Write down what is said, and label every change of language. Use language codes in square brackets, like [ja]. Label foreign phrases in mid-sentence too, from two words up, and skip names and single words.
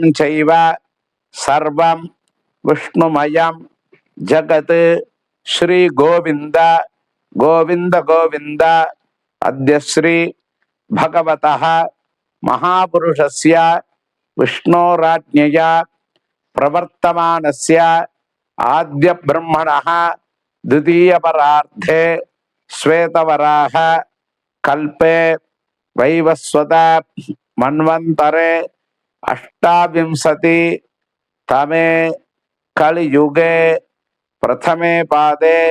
[sa] शैव सर्वं विष्णुमयं जगत् श्री गोविन्द गोविन्द गोविन्द अद्य श्री भगवतः महापुरुषस्य विष्णोराज्ञया प्रवर्तमानस्य आद्य ब्रह्मणः द्वितीय परार्धे श्वेतवराह कल्पे वैवस्वत मन्वन्तरे अष्टाविंशति तमे कलियुगे प्रथमे पादे